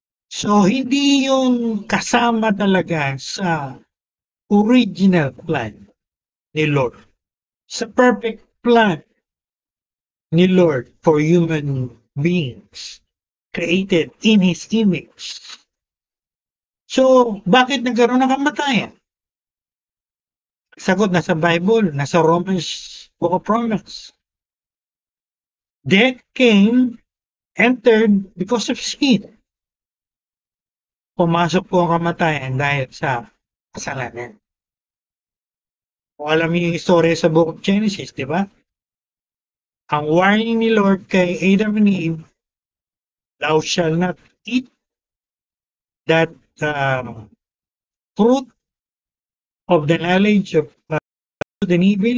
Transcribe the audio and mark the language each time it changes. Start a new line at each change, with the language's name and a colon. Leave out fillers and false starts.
Filipino: So, hindi yung kasama talaga sa original plan ni Lord.
English: Sa perfect plan ni Lord for human beings created in His image.
Filipino: So, bakit nagkaroon ng kamatayan? Sagot nasa Bible, nasa Book of Romans.
English: Death came, entered because of sin.
Filipino: Pumasok po ang kamatayan dahil sa kasalanan. Kung alam niyo yung istorya sa Book of Genesis, di ba? Ang warning ni Lord kay
English: Adam and Eve, thou shall not eat that fruit of the knowledge of good and evil.